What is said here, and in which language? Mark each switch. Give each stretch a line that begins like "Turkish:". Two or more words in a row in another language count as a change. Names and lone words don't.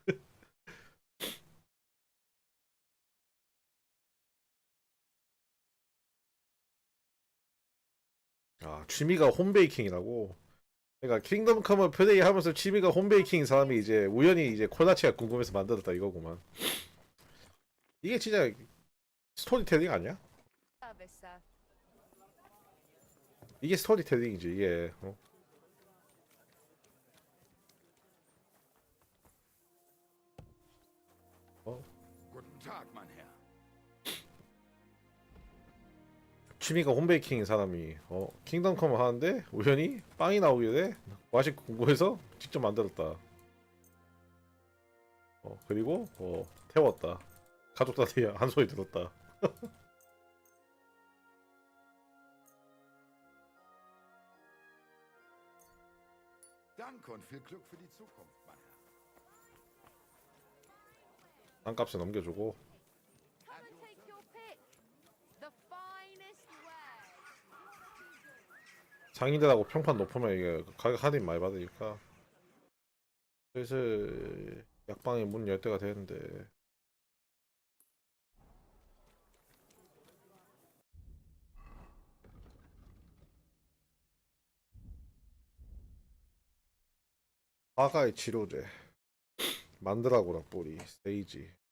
Korean: 아, 취미가 홈베이킹이라고. 그러니까 킹덤 컴을 플레이하면서 취미가 홈베이킹인 사람이 이제 우연히 이제 콜라치가 궁금해서 만들었다 이거구만. 이게 진짜 스토리텔링 아니야?
English: Service, sir.
Korean: 이게 스토리텔링이지 이게. 어?
German: Guten Tag, mein Herr.
Korean: 취미가 홈베이킹인 사람이 킹덤 컴을 하는데 우연히 빵이 나오길래 맛이 궁금해서 직접 만들었다. 그리고 태웠다. 가족들한테 한 소리 들었다.
German: Danke und viel Glück für die Zukunft, mein Herr.
Korean: 땅값에 넘겨주고.
English: Come and take your pick. The finest way.
Korean: 상인들하고 평판 높으면 이게 가격 할인 많이 받으니까. 슬슬 약방에 문 열 때가 되는데. 화가의 치료제, 만드라고라 뿌리, 세이지.